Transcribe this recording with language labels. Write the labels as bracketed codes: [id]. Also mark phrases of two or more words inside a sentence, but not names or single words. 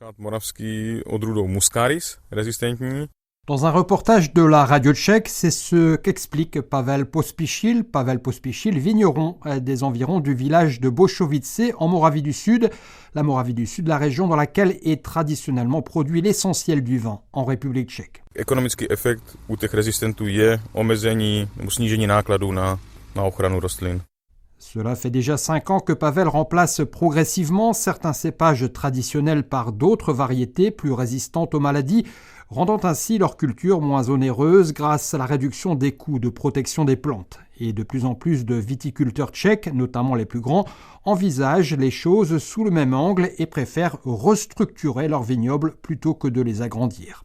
[fr] Dans un reportage de la radio tchèque, c'est ce qu'explique Pavel Pospíšil. Pavel Pospíšil, vigneron des environs du village de Bošovice en Moravie du Sud. La Moravie du Sud, la région dans laquelle est traditionnellement produit l'essentiel du vin en République tchèque. [cs] Ekonomický efekt u těch rezistentů je omezení nebo snížení nákladů na ochranu rostlin. [fr] Cela fait déjà 5 ans que Pavel remplace progressivement certains cépages traditionnels par d'autres variétés plus résistantes aux maladies, rendant ainsi leur culture moins onéreuse grâce à la réduction des coûts de protection des plantes. Et de plus en plus de viticulteurs tchèques, notamment les plus grands, envisagent les choses sous le même angle et préfèrent restructurer leurs vignobles plutôt que de les agrandir.